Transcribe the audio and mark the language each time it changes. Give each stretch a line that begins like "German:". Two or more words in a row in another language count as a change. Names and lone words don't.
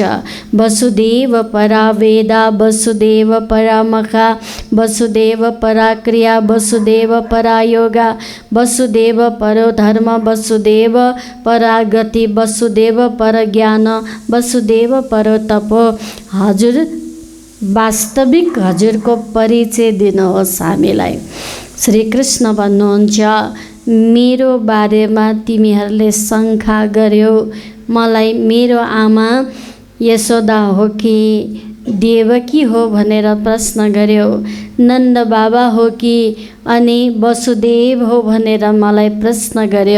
Sanskrit: वसुदेव परा वेदा वसुदेव परा मखा वसुदेव परा क्रिया वसुदेव परा योगा वसुदेव परो धर्म वसुदेव परा गति वसुदेव पर ज्ञान वसुदेव परो तपो।
Nepali: हजुर वास्तविक हजुरको परिचय दिनुहोस् हामीलाई। श्री कृष्ण भन्नुहुन्छ, मेरो बारेमा तिमीहरूले शङ्का गर्यौ, मलाई मेरो आमा यशोदा हो कि देवकी हो भनेर प्रश्न गर्यो, नन्द बाबा हो कि अनि वसुदेव हो भनेर मलाई प्रश्न गर्यौ।